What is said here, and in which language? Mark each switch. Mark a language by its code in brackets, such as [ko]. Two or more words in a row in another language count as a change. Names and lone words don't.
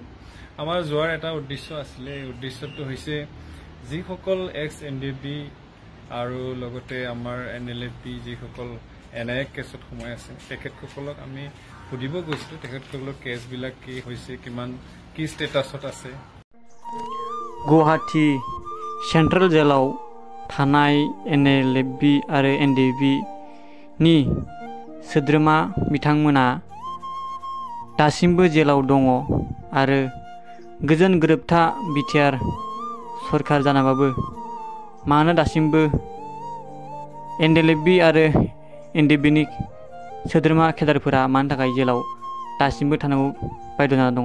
[as] আমাৰ যোৱাৰ এটা উদ্দেশ্য আছিলে। এই উদ্দেশ্যটো হৈছে যিসকল এক্স-NDB আৰু লগতে আমাৰ NLFP যিসকল NIA কেছত সোমাই আছে তেখেতসকলক আমি সুধিব গৈছিলোঁ তেখেতসকলৰ কেছবিলাক কি হৈছে, কিমান কি ষ্টেটাছত আছে। [brx] गुवाहाटी सेंट्रल जेलाव थानाय NLFP आरो NDB नि सोद्रोमा बिथांमोना दासिमबो जेलाव दङ आरो गोजोन गोरोबथा बिटिआर सरकार जानाबाबो मानो दासिमबो NLFP आरो NDB नि सोद्रोमा केदारफोरा मानि थाखाय जेलाव दासिमबो थानांगौ बायद' जाना दङ।